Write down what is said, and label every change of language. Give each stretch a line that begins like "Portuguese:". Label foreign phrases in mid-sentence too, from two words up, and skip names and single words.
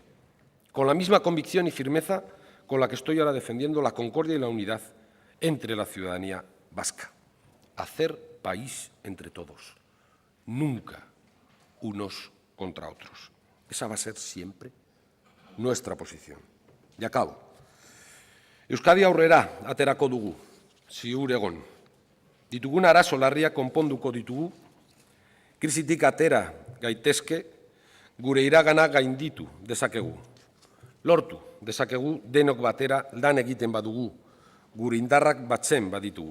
Spanish: Con la misma convicción y firmeza con la que estoy ahora defendiendo la concordia y la unidad entre la ciudadanía vasca. Hacer país entre todos, nunca unos contra otros. Esa va a ser siempre nuestra posición. Y acabo.
Basque: Euskadi aurrera aterako dugu, ziur egon. Ditugun arazo larriak konponduko ditugu, krisitik atera gaitezke, gure iragana gainditu dezakegu. Lortu dezakegu denok batera lan egiten badugu, gure indarrak batzen baditugu.